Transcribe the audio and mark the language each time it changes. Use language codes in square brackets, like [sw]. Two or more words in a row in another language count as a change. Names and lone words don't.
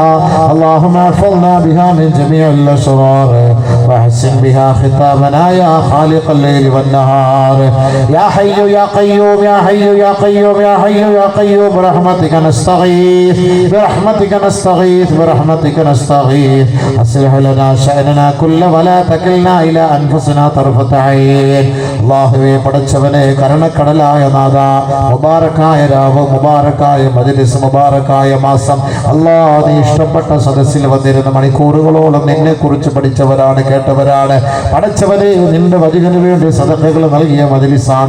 [ar] اللهم احفظنا بها من جميع الأشرار واحسن بها ختامنا يا خالق الليل والنهار. يا حي يا قيوم يا حي يا قيوم يا حي يا قيوم برحمتك نستغيث برحمتك نستغيث برحمتك نستغيث. أصلح لنا شأننا كله ولا تكلنا إلى أنفسنا طرفة عين. [ml] അല്ലാഹുവേ പടച്ചവനെ കരുണക്കടലായ നാഥ, മുബാറക്കായ രാവ്, മുബാറക്കായ മജ്ലിസ്, മുബാറക്കായ മാസം, അല്ലാഹ് നീ ഇഷ്ടപ്പെട്ട സദസ്സിൽ വന്നിരുന്ന മണിക്കൂറുകളോളം നിന്നെ കുറിച്ച് പഠിച്ചവരാണ്, കേട്ടവരാണ്. പടച്ചവനെ നിന്റെ വചനത്തിന് വേണ്ടി സദഖകൾ നൽകിയ മജ്ലിസാണ്.